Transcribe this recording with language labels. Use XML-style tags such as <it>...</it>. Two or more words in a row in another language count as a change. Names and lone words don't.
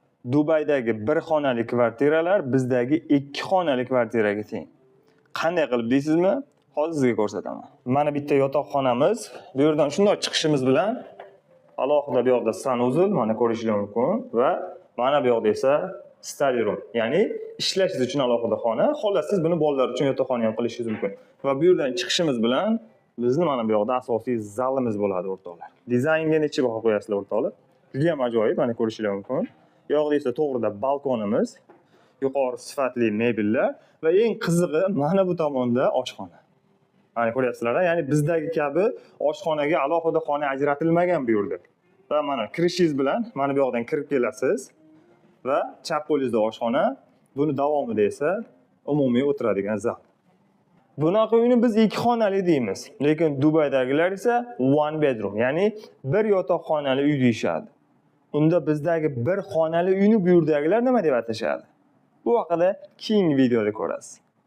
<uz>Dubaydagi bir xonali kvartiralar bizdagi 2 xonali kvartiraga teng. Qanday qilib deysizmi? Hozir sizga ko'rsataman. Mana bitta yotoqxonamiz. Bu yerdan shunday chiqishimiz bilan alohida bu yoqda sanuzul, mana ko'rishingiz mumkin va mana bu yoqda esa</uz> <en>study room,</en> <uz>ya'ni ishlashingiz uchun alohida xona. Xolos siz buni bolalar uchun yotoqxona ham qilishingiz mumkin. Va bu yerdan chiqishimiz bilan bizni mana bu yoqda asosiy zalimiz bo'ladi o'rtoqlar. Dizaynga necha baho qo'yasizlar o'rtoqlar? Juda ham ajoyib, mana ko'rishingiz mumkin. Bu yoqda esa to'g'rida balkonimiz, yuqori sifatli mebellar va eng qizig'i mana bu tomonda oshxona. Mana ko'ryapsizlar, ya'ni bizdagi kabi oshxonaga alohida xona ajratilmagan bu yerda. Va mana kirishingiz bilan mana bu yoqdan kirib kelasiz va chap qo'lingizda oshxona, buni davomida esa umumiy o'tiradigan zal. Bunaqa uyni biz 2 xonali deymiz, lekin Dubaydagilar esa</uz> <en>one bedroom,</en> <uz>ya'ni bir yotoqxonali uy deyshadi. Unda bizdagi bir xonali uyni bu yerdagilar nima deb atashadi? Bu haqida keyingi videoda ko'rasiz.</uz>